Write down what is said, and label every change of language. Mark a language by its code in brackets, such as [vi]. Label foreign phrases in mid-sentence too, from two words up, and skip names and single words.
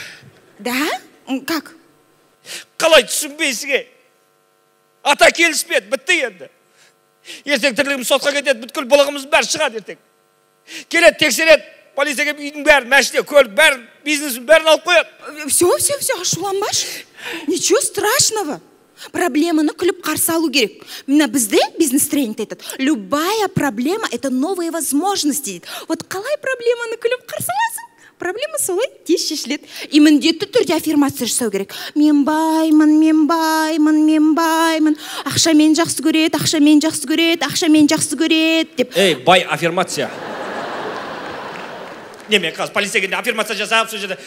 [ru] Да? Как? [kk] Қалай түсінбейсіге? Ата келіспеді, бітті енді. Ертең тірлігіміз сотқа кетеді, бүткіл бұлығымыз бәрі шығады ертең. Келеді, тексереді, полицияға үйдің бәрін, мәшіне, көлік бәрін, бизнесін бәрін алып қояды. [ru] Все, ашуланбаш. Ничего страшного. [kk] Проблеманы күліп қарсы алу керек. Мына бізде бизнес-тренинг айтады. [ru] Любая проблема – это новые возможности [kk] дейді. Вот қалай проблеманы күліп қарсы аласың? Проблема солай тез шешіледі. И міндетті түрде аффирмация жасау керек. Мен баймын. Ақшамен жақсы көреді, деп. Бай аффирмация. Неме, қазір полиция келгенде аффирмация жасап, сол жерде.